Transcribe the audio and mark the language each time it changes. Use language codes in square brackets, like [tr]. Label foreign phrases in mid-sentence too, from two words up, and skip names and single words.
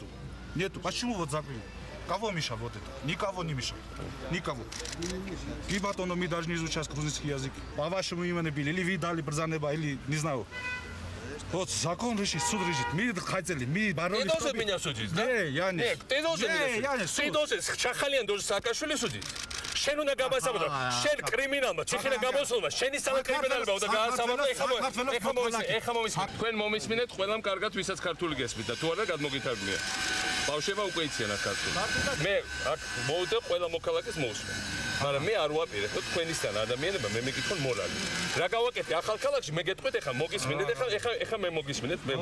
[ru] Нету. Почему вот закрыли? Кого мешал вот это? Никого не мешал. Никого. И потом мы должны изучать грузинский язык. По вашему имени били, или вы дали Брзанеба, или не знаю. Вот закон решит, суд решит. Мы хотели, мы боролись. Ты должен меня судить, да? Не, я не. Нет, ты должен меня судить. Я не суд. Ты должен, Чахалиян должен Саакашвили судить. [ka] შენ უნდა გამასაბადო შენ კრიმინალმა ციხენა გამოსულმა შენი სალა კრიმინალებმა უნდა გაასაბადო ეხა მომისმინეთ თქვენ მომისმინეთ ყველამ კარგად ვისაც ქართული გესმით და თუ არა გადმოგითარგმნია ბავშვებმა უკვე იციან აქ ქართული მე აქ მოვიდე ყველა მოქალაქეს მოусმენ მაგრამ მე არ ვაპირებ თქვენისთან ადამიანებმა მე მეკითხონ მორალი რა გავაკეთე ახალ ქალაქში მე გეტყვით ეხა მოგისმინეთ ეხა მე მოგისმინეთ